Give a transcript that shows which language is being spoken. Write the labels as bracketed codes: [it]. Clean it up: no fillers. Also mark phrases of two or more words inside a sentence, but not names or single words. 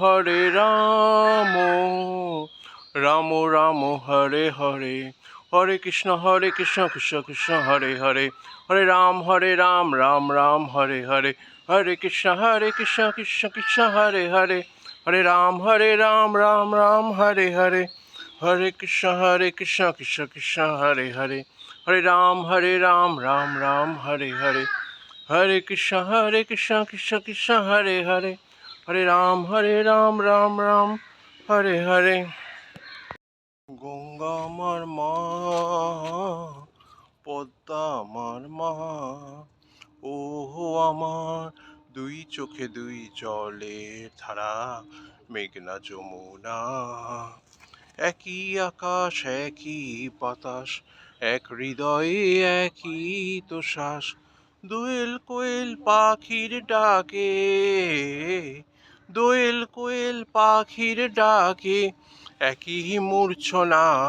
[sa] রাম রাম হরে হরে, হরে কৃষ্ণ কৃষ্ণ কৃষ্ণ হরে হরে, হরে রাম রাম রাম হরে হরে, হরে কৃষ্ণ কৃষ্ণ কৃষ্ণ হরে হরে, হরে রাম রাম রাম হরে হরে, হরে কৃষ্ণ কৃষ্ণ কৃষ্ণ হরে হরে, হরে রাম রাম রাম হরে হরে, Hare Krishna Krishna Krishna Hare Hare, Hare Ram Ram Hare Hare. [bn] গঙ্গা আমার মা, পদ্মা আমার মা, ওহো আমার দুই চোখে দুই জলের ধারা, মেঘনা যমুনা, একই আকাশ একই বাতাস, এক হৃদয়ে একই তো শ্বাস, দোয়েল কোয়েল পাখির ডাকে, দোয়েল কোয়েল পাখির ডাকে, একই মূর্ছনা,